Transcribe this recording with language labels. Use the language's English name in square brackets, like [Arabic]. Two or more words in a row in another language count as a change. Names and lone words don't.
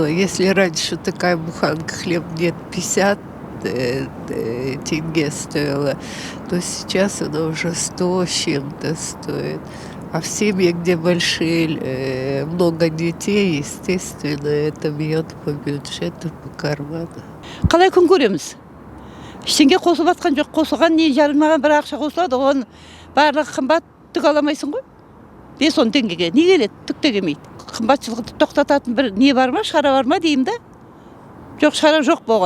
[Russian] Если раньше такая буханка хлеб где-то 50 тенге стоила, то сейчас она уже 100 с чем-то стоит. А в семье, где большие, много детей, естественно, это бьет по бюджету, по карману. [Kazakh] Қалай күн көреміз? Ештеңе қосылып жатқан жоқ, қосылған не жарылмаған бір ақша қосылады, оған барлығы қымбат, түк аламайсың ғой. 5-10 теңгеге не келеді? Түк те келмейді. Қымбатшылықты тоқтататын бір не бар ма, шара бар ма деймін да? Жоқ, шара жоқ болған.